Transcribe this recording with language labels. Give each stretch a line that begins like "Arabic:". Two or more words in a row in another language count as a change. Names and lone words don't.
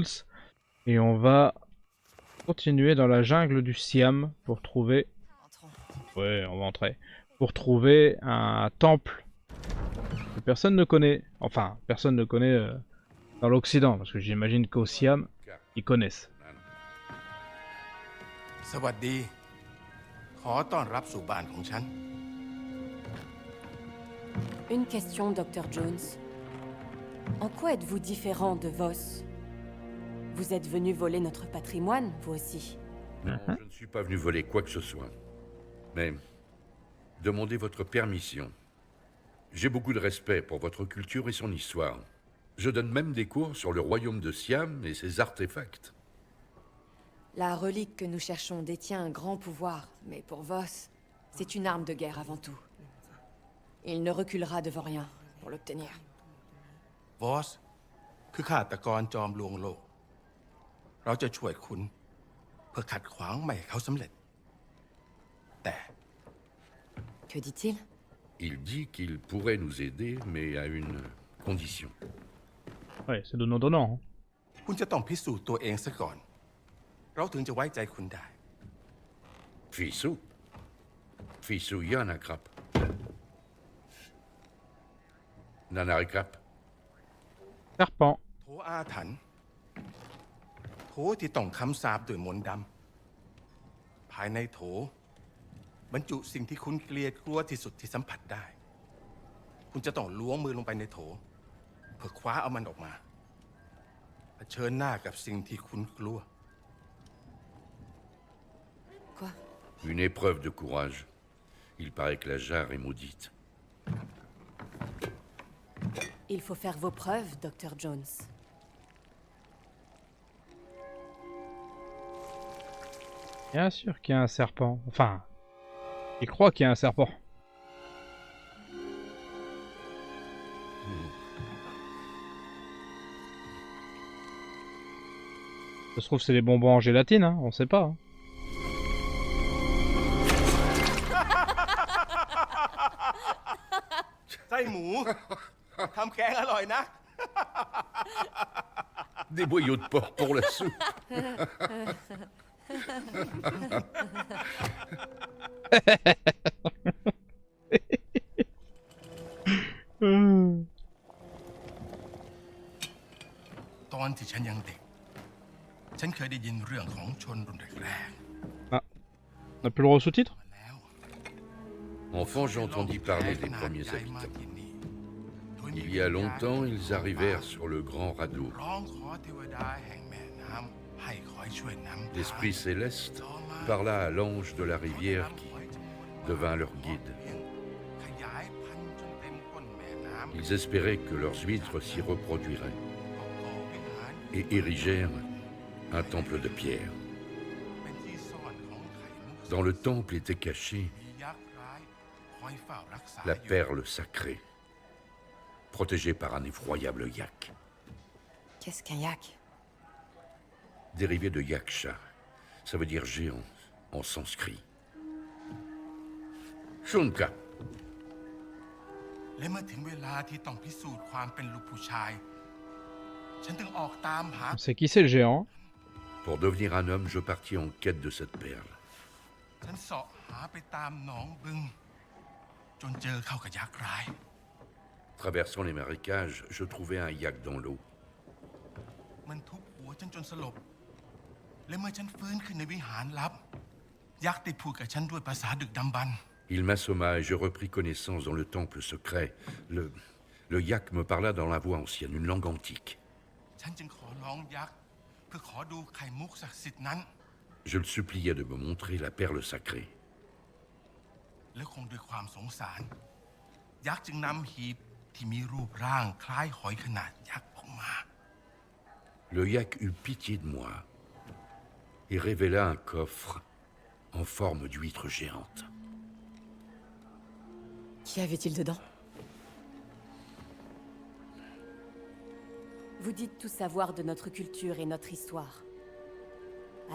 French: Et on va continuer dans la jungle du Siam pour trouver... Entrons. Ouais, on va entrer. Pour trouver un temple que personne ne connaît. Enfin, personne ne connaît dans l'Occident, parce que j'imagine qu'au Siam, ils connaissent.
Thai: สวัสดีขอต้อนรับสู่บ้านของฉัน
French: Une question, Dr. Jones. En quoi êtes-vous différent de Voss? Vous êtes venu voler notre patrimoine, vous aussi. Non, je ne suis pas venu voler quoi que ce soit. Mais demandez votre permission. J'ai beaucoup de respect pour votre culture et son histoire. Je donne même des cours sur le royaume de Siam et ses artefacts. La relique que nous cherchons détient un grand pouvoir, mais pour Voss, c'est une arme de guerre avant tout. Il ne reculera devant rien pour l'obtenir.
Thai: วอสคือฆาตกรจอมลวงโลก เราจะช่วยคุณเพื่อขัดขวางไม่ให้เขาสำเร็จ แต่
French: Que dit-il? Il dit qu'il pourrait nous aider, mais à une condition. Ouais, c'est donnant-donnant. Hein.
Thai: คุณจะต้องพิสูจน์ตัวเองซะก่อน เราถึงจะไว้ใจคุณได้ Fissou Fissou Yanakrap. Nanarikrap.
French: Serpent.
Thai: โถอาถรรพ์โถที่ต้องคำสาปด้วยมนต์ดำภายในโถบรรจุสิ่งที่คุณเกลียดกลัวที่สุดที่สัมผัสได้ คุณจะต้องล้วงมือลงไปในโถเพื่อคว้าเอามันออกมาเผชิญหน้ากับสิ่งที่คุณกลัว
French: Quoi? Une épreuve de courage. Il paraît que la jarre est maudite. Il faut faire vos preuves, Dr. Jones. Bien sûr qu'il y a un serpent. Enfin, il croit qu'il y a un serpent. Ça se trouve, c'est les bonbons en gélatine, hein, on sait pas. Hein.
Thai: ไส้หมูทำแกงอร่อยนะ
French: Des boyaux de porc pour la soupe. Hmm.
Thai: ตอนที่ฉันยังเด็ก ฉันเคยได้ยินเรื่องของชนรุ่นแรก
French: Ah, on a plus le droit au sous-titre?
Thai: ๆมาแล้ว
French: Enfant, j'ai entendu parler des
Thai: ขนาด
French: premiers
Thai: ใหญ่มา
French: habitants.
Thai: ที่นี่โดมี
French: Il y a longtemps, ils arrivèrent sur le grand radeau.
Thai: ร้องขอเทวดาแห่งแม่น้ำให้คอยช่วยนำทาง
French: L'Esprit céleste parla à l'ange de la rivière qui devint leur guide.
Thai: ขยายพันธุ์จนเต็มก้นแม่น้ำ
French: Ils espéraient que leurs huîtres s'y reproduiraient
Thai: ก่อวิหาร
French: et érigèrent un temple de pierre.
Thai: เป็นที่ซ่อนของไข่มุก
French: Dans le temple était cachée
Thai: มียักษ์ร้ายคอยเฝ้ารักษา
French: la
Thai: อยู่
French: perle sacrée, protégée par un effroyable yak, Qu'est-ce qu'un yak? dérivé de yaksha. Ça veut dire géant en sanskrit. Shunka,
Thai: และเมื่อถึงเวลาที่ต้องพิสูจน์ความเป็นลูกผู้ชาย ฉันถึงออกตามหา
French: On sait qui c'est le géant. pour devenir un homme, je partis en quête de cette perle.
Thai: ฉันเสาะหาไปตามหนองบึง จนเจอเข้ากับยักษ์ร้าย
French: Traversant les marécages, je trouvai un yak dans l'eau.
Thai: มันทุบหัวฉันจนสลบ และเมื่อฉันฟื้นขึ้นในวิหารลับ ยักษ์ได้พูดกับฉันด้วยภาษาดึกดำบรรพ์
French: Il m'assomma et je repris connaissance dans le temple secret. Le yak me parla dans la voix ancienne, une langue antique.
Thai: ฉันจึงขอร้องยักษ์เพื่อขอดูไข่มุกศักดิ์สิทธิ์นั้น
French: Je le suppliai de me montrer la perle sacrée.
Thai: และคงด้วยความสงสาร ยักษ์จึงนำหีบที่มีรูปร่างคล้ายหอยขนาดยักษ์ออกมา
French: Le yak eut pitié de moi et révéla un coffre en forme d'huître géante. Qu'y avait-il dedans? Vous dites tout savoir de notre culture et notre histoire.